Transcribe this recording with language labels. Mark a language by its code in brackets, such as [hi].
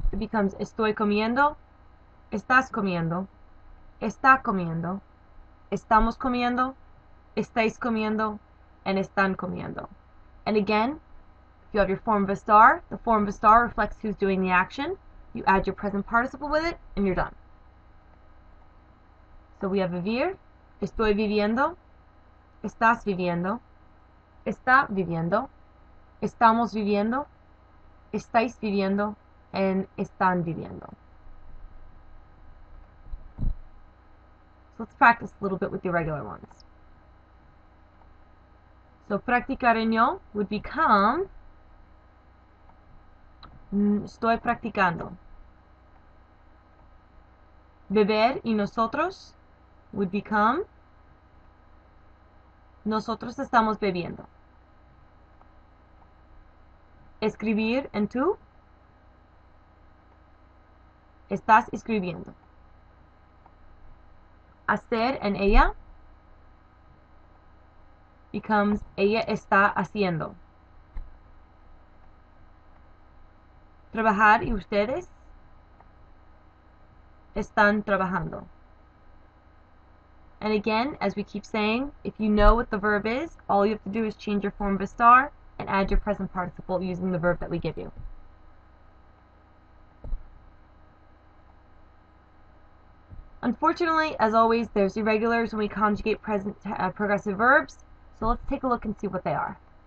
[en] It becomes [es] estoy comiendo, estás comiendo, está comiendo, estamos comiendo, estáis comiendo, and están comiendo. [en] And again, if you have your form of estar, the form of estar reflects who's doing the action. You add your present participle with it, and you're done. So we have [es] vivir, estoy viviendo, estás viviendo, está viviendo, estamos viviendo, estáis viviendo, and están viviendo. [en] So let's practice a little bit with the irregular ones. So practicareño would become [es] estoy practicando. Beber y nosotros [en] would become [es] nosotros estamos bebiendo. Escribir and tú estás escribiendo. Hacer and ella becomes ella está haciendo. Trabajar y ustedes están trabajando. [en] And again, as we keep saying, if you know what the verb is, all you have to do is change your form of estar and add your present participle using the verb that we give you. Unfortunately, as always, there's irregulars when we conjugate present progressive verbs, so let's take a look and see what they are.